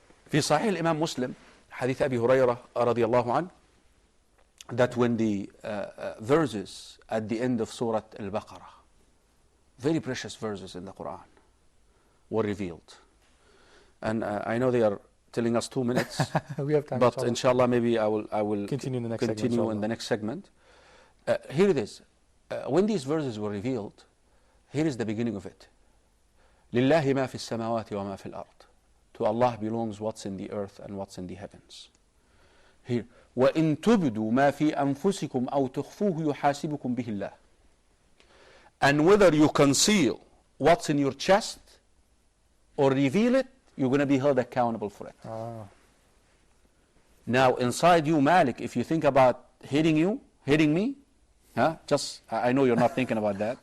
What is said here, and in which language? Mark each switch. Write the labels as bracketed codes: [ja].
[ar] في صحيح الإمام مسلم حديث أبي هريرة رضي الله عنه, [en] that when the verses at the end of Surah Al-Baqarah, very precious verses in the Quran, were revealed. And I know they are telling us 2 minutes. We have time. But inshallah, maybe I will continue in the next segment. In the next segment. Here it is. When these verses were revealed, here is the beginning of it. [ar] لله ما في السماوات وما في الأرض. [en] To Allah belongs what's in the earth and what's in the heavens. Here. [ar] وإن تبدوا ما في أنفسكم أو تخفوه يحاسبكم به الله. [en] And whether you conceal what's in your chest or reveal it, you're going to be held accountable for it. Now, inside you, Malik, if you think about hitting me, I know you're not thinking about that.